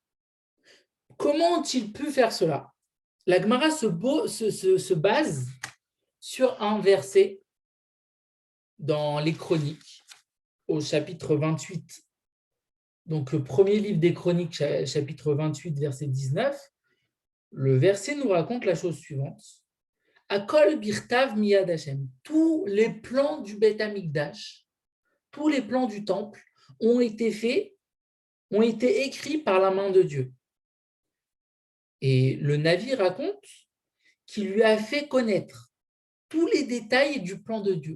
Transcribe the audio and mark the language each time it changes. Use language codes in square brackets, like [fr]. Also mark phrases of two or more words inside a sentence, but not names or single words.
[fr] Comment ont-ils pu faire cela? La Gemara se base sur un verset dans les Chroniques, au chapitre 28. Donc, le premier livre des Chroniques, chapitre 28, verset 19, le verset nous raconte la chose suivante. [he] הכל בכתב מיד ה. [fr] Tous les plans du [he] בית המקדש, [fr] tous les plans du temple ont été faits, ont été écrits par la main de Dieu. Et le Navi raconte qu'il lui a fait connaître tous les détails du plan de Dieu.